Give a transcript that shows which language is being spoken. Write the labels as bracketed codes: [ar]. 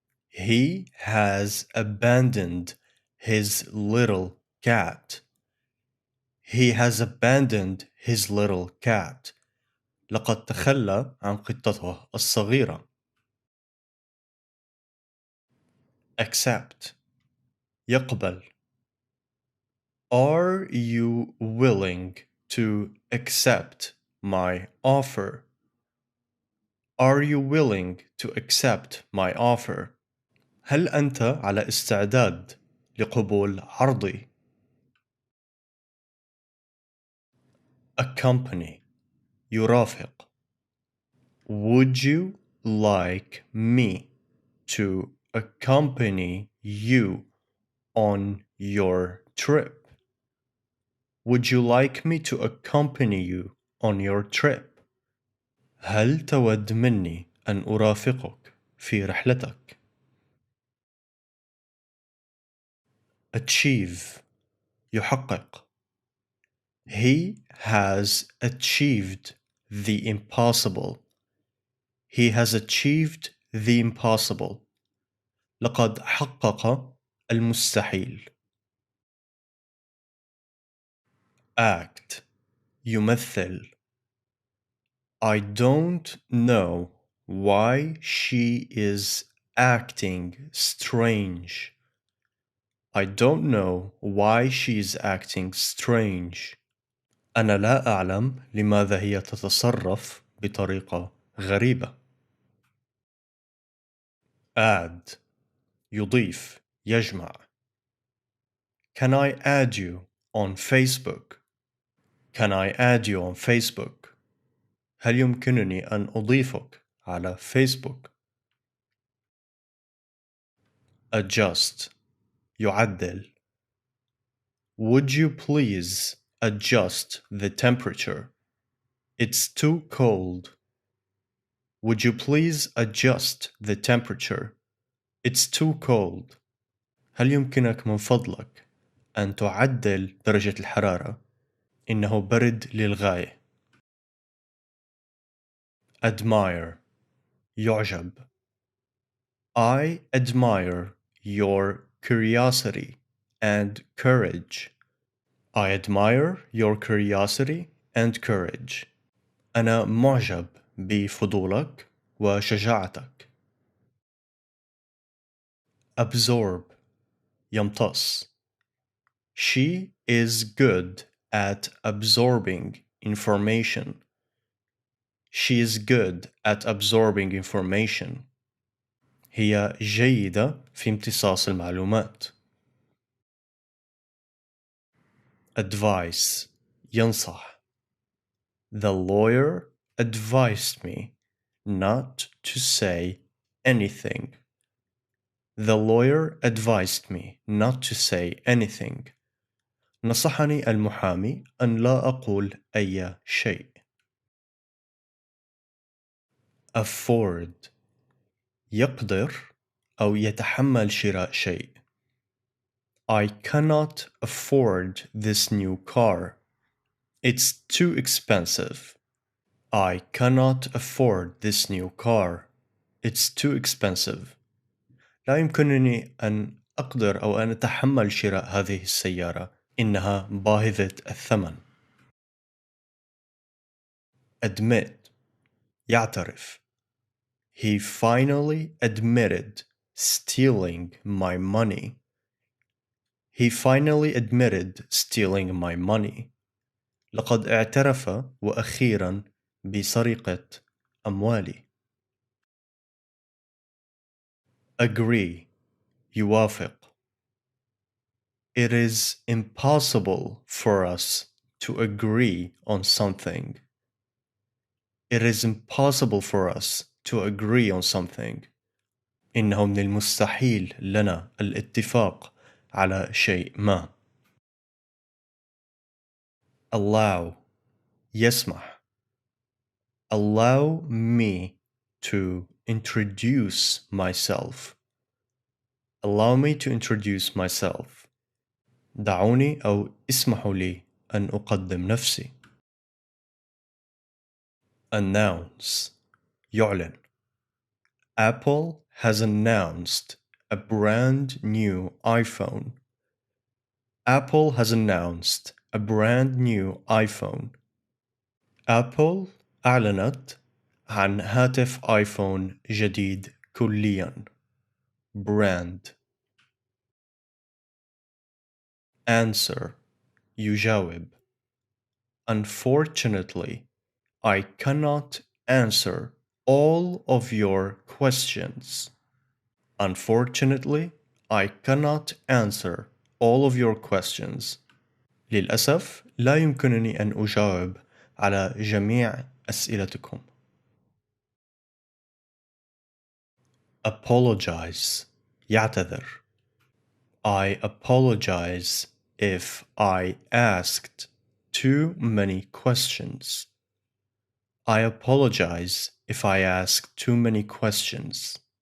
[en] He has abandoned his little cat. He has abandoned his little cat. [ar] لقد تخلى عن قطته الصغيرة. [en] Accept. يقبل. Are you willing to accept my offer? Are you willing to accept my offer? [ar] هل أنت على استعداد لقبول عرضي؟ Accompany. يرافق. [en] Would you like me to accompany you on your trip? Would you like me to accompany you on your trip? [ar] هل تود مني أن أرافقك في رحلتك؟ Achieve. يحقق. [en] He has achieved the impossible. He has achieved the impossible. [ar] لقد حقق المستحيل. [en] Act. يمثل. I don't know why she is acting strange. I don't know why she is acting strange. [ar] أنا لا أعلم لماذا هي تتصرف بطريقة غريبة. [en] Add. [ar] يضيف. يجمع. [en] Can I add you on Facebook? Can I add you on Facebook? [ar] هل يمكنني أن أضيفك على فيسبوك؟ Adjust. يعدل. [en] Would you please adjust the temperature? It's too cold. Would you please adjust the temperature? It's too cold. [ar] هل يمكنك من فضلك أن تعدل درجة الحرارة؟ إنه برد للغاية. [en] Admire. يعجب. I admire your curiosity and courage. I admire your curiosity and courage. [ar] أنا معجب بفضولك وشجاعتك. [en] Absorb. يمتص. She is good at absorbing information. She is good at absorbing information. [ar] هي جيدة في امتصاص المعلومات. [en] Advice. ينصح. The lawyer advised me not to say anything. The lawyer advised me not to say anything. [ar] نصحني المحامي أن لا أقول أي شيء. Afford. يقدر أو يتحمل شراء شيء. [en] I cannot afford this new car. It's too expensive. I cannot afford this new car. It's too expensive. [ar] لا يمكنني أن أقدر أو أن أتحمل شراء هذه السيارة. إنها باهظة الثمن. [en] Admit. يعترف. He finally admitted stealing my money. He finally admitted stealing my money. [ar] لقد اعترف وأخيرا بسرقة أموالي. [en] Agree. يوافق. It is impossible for us to agree on something. It is impossible for us to agree on something. [ar] إنه من المستحيل لنا الاتفاق على شيء ما. [en] Allow يسمح. Allow me to introduce myself. Allow me to introduce myself. [ar] دعوني أو اسمحوا لي أن أقدم نفسي. [en] Announce يعلن. Apple has announced a brand new iPhone. Apple has announced a brand new iPhone. [ar] Apple أعلنت عن هاتف آيفون جديد كلياً. [en] Brand. Answer يجاوب. Unfortunately, I cannot answer all of your questions. Unfortunately, I cannot answer all of your questions. [ar] للأسف لا يمكنني أن أجاوب على جميع أسئلتكم. [en] Apologize يعتذر. I apologize if I asked too many questions. I apologize if I asked too many questions.